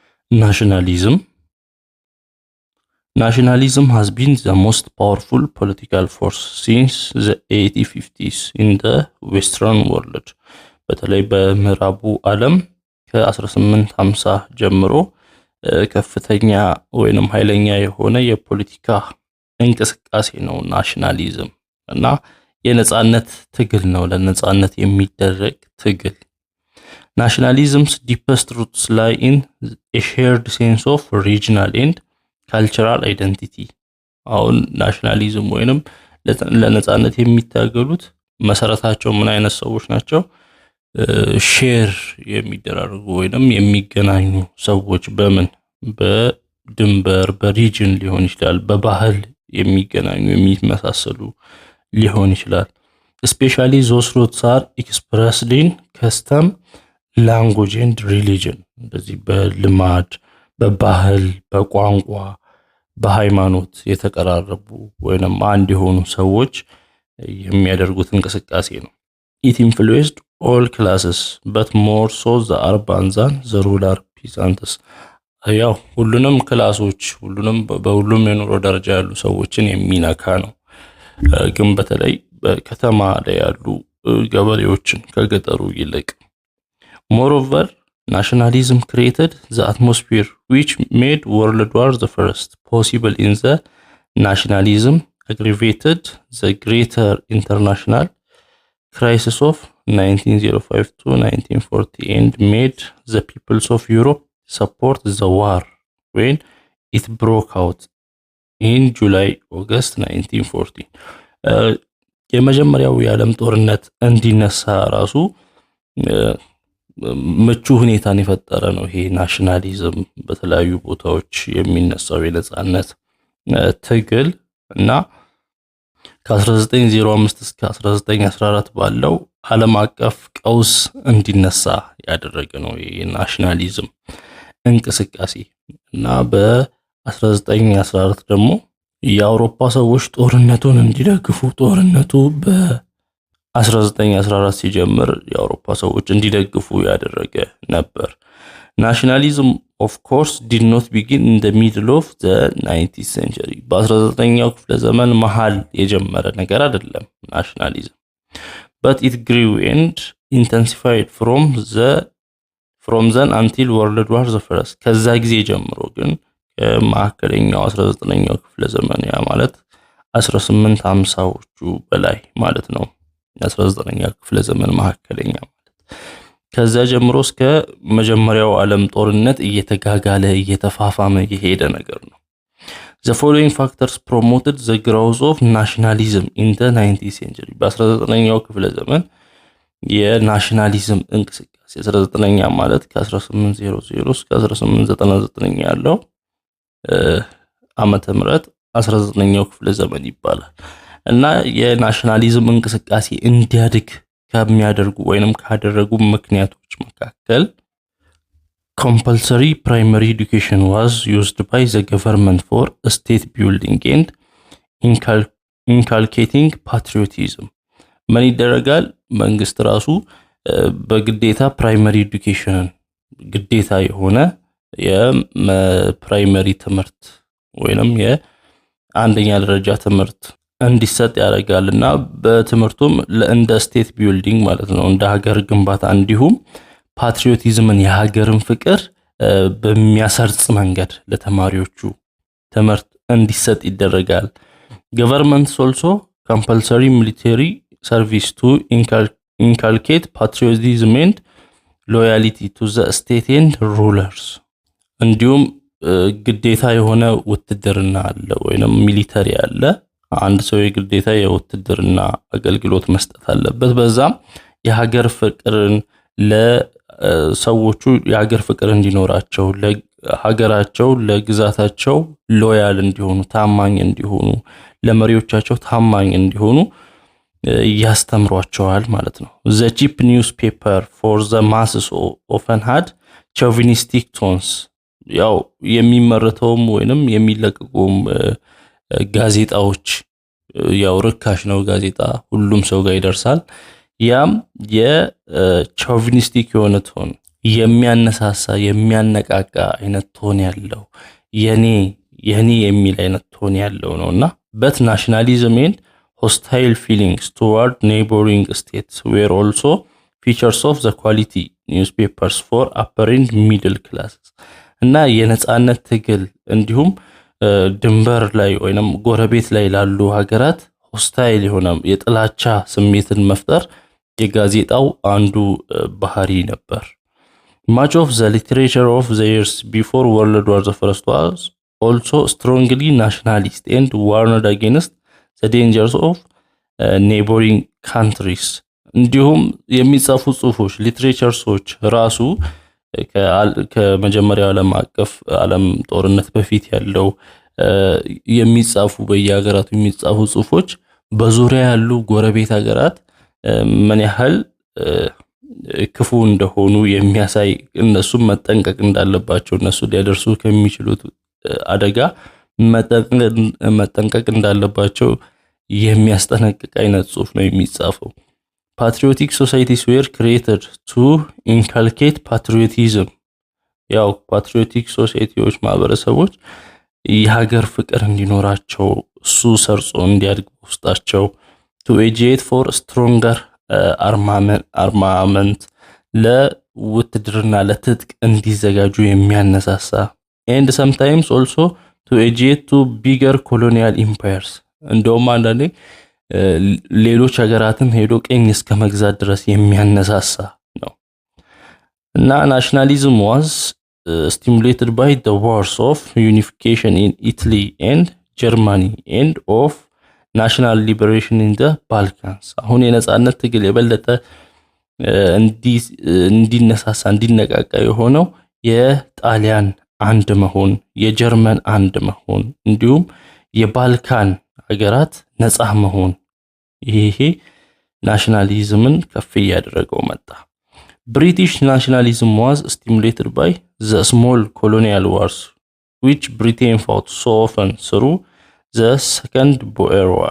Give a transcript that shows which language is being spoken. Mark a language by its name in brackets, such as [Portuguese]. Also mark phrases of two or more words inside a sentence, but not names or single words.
[English] Nationalism. Nationalism has been the most powerful political force since the 1850s in the Western world. [Amharic] በተለይ በምዕራቡ ዓለም ከ1850 ጀምሮ ከፍተኛ ወይንም ኃይለኛ የሆነ የፖለቲካ እንቅስቃሴ ነው ናሽናሊዝም እና የነጻነት ትግል ነው ለነጻነት የሚደረግ ትግል [English] Nationalism's deepest roots lie in a shared sense of regional and cultural identity. [Amharic] አሁን ናሽናሊዝም ወይንም ለነጻነት የሚታገሉት መሰረታቸው ምን አይነት ሰዎች ናቸው? ሼር የሚደራረጉ ወይንም የሚገናኙ ሰዎች በምን በድንበር በሪጅን ሊሆን ይችላል በባህል የሚገናኙ የሚመሳሰሉ ሊሆን ይችላል [English] especially those roots are expressed in custom language and religion [Amharic] እንደዚህ በልማድ በባህል በቋንቋ በሃይማኖት የተቀራረቡ ወይንም አንድ የሆኑ ሰዎች የሚያደርጉት እንቅስቃሴ ነው [English] it influenced all classes but more so the urban than the rural peasants [Amharic] ያው ሁሉንም ክላሶች ሁሉንም በሁሉም የኑሮ ደረጃ ያሉ ሰዎችን የሚነካ ነው ግን በተለይ በከተማ ላይ ያሉ ገበሬዎችን ከገጠሩ ይልቅ [English] Moreover, nationalism created the atmosphere which made World War I possible in the nationalism aggravated the greater international crisis of 1905 to 1940 and made the peoples of Europe support the war when it broke out in July-August 1914. [Amharic] የመጀመሪያው የዓለም ጦርነት እንዲነሳ ራሱ ምቹ ሁኔታን የፈጠረ ነው ይሄ ናሽናሊዝም በተለያዩ ቦታዎች የሚነሳው የነጻነት ትግል እና ከ1905 እስከ 1914 ባለው ዓለም አቀፍ ቀውስ እንዲነሳ ያደረገ ነው ይሄ ናሽናሊዝም እንቅስቃሴ እና በ1914 ደግሞ የአውሮፓ ሰዎች ጦርነቱን እንዲደግፉ ጦርነቱ በ1914 ሲጀምር የአውሮፓ ሰዎች እንዲደግፉ ያደረገ ነበር ናሽናሊዝም [English] of course did not begin in the middle of the 19th century [Amharic] በ19ኛው ክፍለ ዘመን መሃል የጀመረ ነገር አይደለም ናሽናሊዝም [English] but it grew and intensified from then until World War I [Amharic] ከዛ ጊዜ ጀምሮ ግን ከማከለኛው 19ኛው ክፍለ ዘመን ያ ማለት 1850ዎቹ በላይ ማለት ነው 19ኛው ክፍለ ዘመን ማከለኛ ማለት ከዛ ጀምሮ እስከ መጀመሪያው ዓለም ጦርነት እየተጋጋለ እየተፋፋመ የሄደ ነገር ነው [English] The following factors promoted the growth of nationalism in the 19th century [Amharic] በ19ኛው ክፍለ ዘመን የናሽናሊዝም እንቅስቃሴ 19ኛ ማለት ከ1800 እስከ 1899 ያለው ዓመተ ምህረት 19ኛው ክፍለ ዘመን ይባላል እና የናሽናሊዝም እንቅስቃሴ እንዲያድግ ከሚያደርጉ ወይንም ካደረጉ ምክንያቶች መካከል [English] compulsory primary education was used by the government for state building and inculcating patriotism [Amharic] ምን ይደረጋል መንግስት ራሱ በግዴታ [English] primary education [Amharic] ግዴታ የሆነ የፕራይመሪ ትምህርት ወይንም የአንደኛ ደረጃ ትምህርት እንዲሰጥ ያደርጋልና በትምህርቱም እንደ [English] state building [Amharic] ማለት ነው እንደ ሀገር ግንባታ እንዲሁም ፓትሪዮቲዝምን የሀገርን ፍቅር በሚያሰርጽ መንገድ ለተማሪዎቹ ትምህርት እንዲሰጥ ይደረጋል [English] governments also compulsory military service to inculcate patriotism and loyalty to the state and rulers [Amharic] እንዲሁም ግዴታ የሆነ ውትድርና አለ ወይንም ሚሊተሪ አለ አንድ ሰው የግዴታ የውትድርና አገልግሎት መስጠት አለበት በዛም የሀገር ፍቅርን ለሰዎቹ የሀገር ፍቅር እንዲኖራቸው ለሀገራቸው ለግዛታቸው ሎያል እንዲሆኑ ታማኝ እንዲሆኑ ለመሪዎቻቸው ታማኝ እንዲሆኑ ያስተምሯቸዋል ማለት ነው [English] The cheap newspaper for the masses often had chauvinistic tones [Amharic] ያው የሚመረተውም ወይንም የሚለቀቁም ጋዜጣዎች ያው ርካሽ ነው ጋዜጣ ሁሉም ሰው ጋር ይደርሳል ያም የቻውቪኒስቲክ የሆነ ቶን የሚያነሳሳ የሚያነቃቃ አይነት ቶን ያለው የኔ የሚል አይነት ቶን ያለው ነውና [English] but nationalism and hostile feelings toward neighboring states were also features of the quality newspapers for upper and middle classes [Amharic] እና የነጻነት ትግል እንዲሁም ድንበር ላይ ወይንም ጎረቤት ላይ ላሉ ሀገራት ሆስታይል የሆነ የጥላቻ ስሜትን መፍጠር የጋዜጣው አንዱ ባህሪ ነበር። [English] Much of the literature of the years before World War I was also strongly nationalist and warned against the dangers of neighboring countries. [Amharic] እንዲሁም የሚጻፉ ጽሁፎች ሊትሬቸርሶች ራሱ ከመጀመሪያው ዓለም ጦርነት በፊት ያለው የሚጻፉ በየሀገራቱ የሚጻፉ ጽሁፎች በዙሪያ ያሉ ጎረቤት ሀገራት ምን ያህል ክፉ እንደሆኑ የሚያሳይ እነሱም መጠንቀቅ እንዳለባቸው እነሱ ሊያደርሱ ከሚችሉት አደጋ መጠንቀቅ እንዳለባቸው የሚያስጠነቅቅ አይነት ጽሁፍ ነው የሚጻፈው። [English] Patriotic societies were created to inculcate patriotism. ያው patriotic societies [Amharic] ማህበረሰቦች የሀገር ፍቅር እንዲኖራቸው እሱ ሰርጾ እንዲያድግ ውስጣቸው [English] to educate for stronger armament [Amharic] ለውትድርና ለትጥቅ እንዲዘጋጁ የሚያነሳሳ [English] and sometimes also to educate to bigger colonial empires. [Amharic] እንደውም አንዳንዴ ሌሎች ሀገራትም ሄዶ ቀኝ እስከ መግዛት ድረስ የሚያነሳሳ ነው እና [English] nationalism was stimulated by the wars of unification in Italy and Germany and of national liberation in the Balkans. [Amharic] አሁን የነጻነት ትግል የበለጠ እንዲነሳሳ እንዲነቃቃ የሆነው የጣሊያን አንድ መሆን የጀርመን አንድ መሆን እንዲሁም የባልካን ሀገራት ነጻ መሆን ይሄ ናሽናሊዝምን ከፍ ያደረገው መጣ። [English] British nationalism was stimulated by the small colonial wars which Britain fought so often through the Second Boer War.